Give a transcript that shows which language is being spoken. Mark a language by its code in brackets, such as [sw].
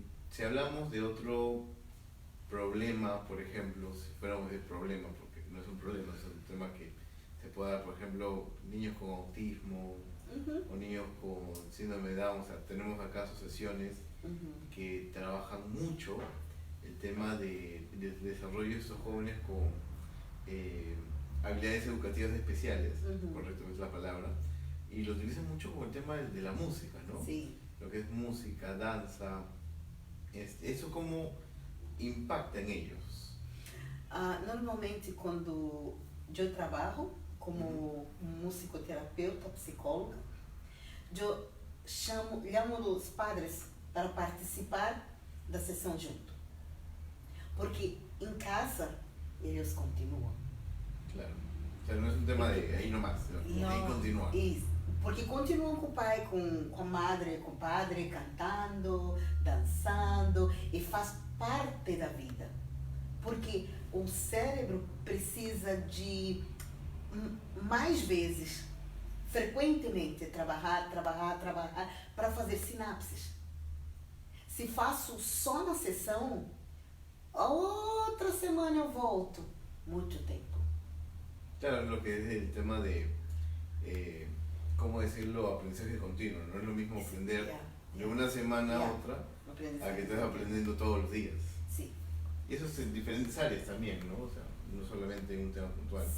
[es] Si hablamos de otro problema, por ejemplo, si fuéramos de problema, porque no es un problema, es un tema que se puede dar, por ejemplo, niños con autismo o niños con síndrome de Down. O sea, tenemos acá asociaciones que trabajan mucho el tema de desarrollo de estos jóvenes con habilidades educativas especiales, correcto es la palabra, y lo utilizan mucho con el tema de la música, ¿no? Sí. Lo que es música, danza, eso cómo impacta en ellos. [pt] Normalmente, quando eu trabalho como musicoterapeuta, psicóloga, eu chamo os padres para participar da sessão junto. Porque em casa, eles continuam. Claro. [es] O sea, no es un tema de ahí nomás, sino que ahí continúa. [pt] Isso. Porque continuam com o pai, com a madre, com o padre, cantando, dançando, e faz parte da vida. Porque o cérebro precisa de mais vezes, frequentemente, trabalhar para fazer sinapses. Se faço só na sessão, outra semana eu volto. Muito tempo. [es] Claro, lo que es el tema de, ¿cómo decirlo? Aprendizaje continuo. No es lo mismo aprender de una semana a otra a que estés aprendiendo todos los días. Sí. Y eso es en diferentes áreas también, ¿no? O sea, no solamente en un tema puntual.